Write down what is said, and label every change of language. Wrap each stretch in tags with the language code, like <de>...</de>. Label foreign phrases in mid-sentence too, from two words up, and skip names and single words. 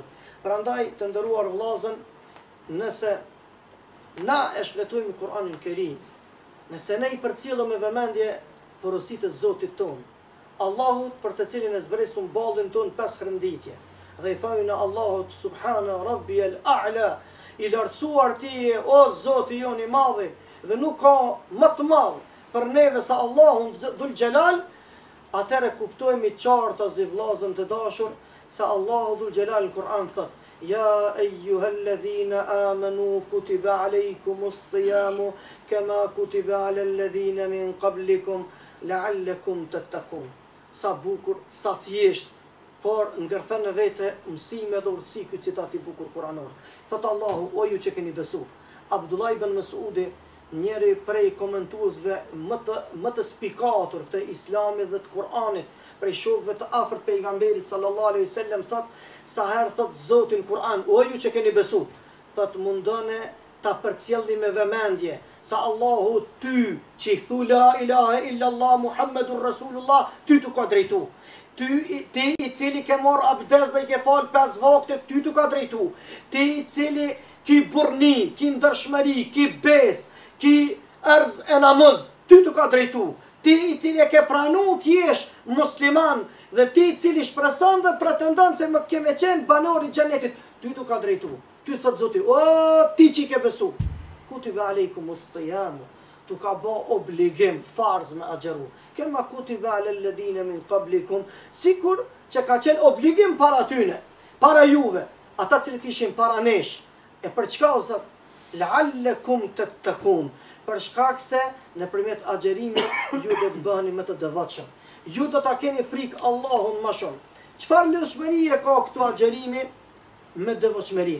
<sq>Prandaj të nderuar vëllazën, nëse na e shfletojmë Kur'anin Kerim, nëse ne i përcjellëm me vëmendje porositë e Zotit ton, Allahut për të cilin e zbresum ballin ton 5 herënditje, dhe i thojnë Allahut</sq> <ar>سبحان ربي الأعلى,</ar> <sq>i lartësuar ti o Zoti jon i madhi, dhe nuk ka më të madh për neve sa Allahun dhul Jalal, atëre kuptojmë qartë o vllazën të dashur se Allahu dhul Jalal në Kur'an thot:</sq> <ar>يا أيها الذين آمنوا كتب عليكم الصيام كما كتب على الذين من قبلكم لعلكم تتقون.</ar> <sq>Sa bukur, sa thjesht, por ngërthen në vete mësime dhe urtësi ky citat i bukur kuranor. Thot Allahu: o ju që keni besuar. Abdullah ibn Mas'udi, njëri prej komentuesve më të spikatur të Islamit dhe të Kur'anit, prej shokëve të afërt pejgamberit</sq> <ar>صلى الله عليه وسلم,</ar> <sq>thot sa herë thot Zoti në Kur'an: o ju që keni besuar, thot mundone ta përcjellni me vëmendje sa Allahu ty që i thu</sq> <ar>لا إله إلا الله محمد رسول الله,</ar> <sq>ty të ka drejtu. Ti i cili ke marr abdes dhe i ke fal 5 vakte, ty të ka drejtu. Ti i cili ki burni, ki ndërshmëri, ki bes, ki erz e namaz, ty të ka drejtu. Ti i cili e ke pranu të jesh musliman, dhe ti i cili shpreson dhe pretendon se më keme qenë banori xhenetit, ty të ka drejtu. Ty thot Zoti: o ti që i ke besu,</sq> <ar>كتب عليكم الصيام,</ar> <sq>tu ka bë obligim farz me agjeru,</sq> <ar>كما كتب على الذين من قبلكم,</ar> <sq>sikur që ka qenë obligim para tyne, para juve, ata cilët ishin para nesh. E për çka o Zot?</sq> <ar>لعلكم تتقون,</ar> <sq>për shkak se nëpërmjet agjerimit ju do të bëheni më të devotshëm. Ju do ta keni frikë Allahun më shumë. Çfarë lëshmërie ka këtu agjerimi me devotshmëri?</sq>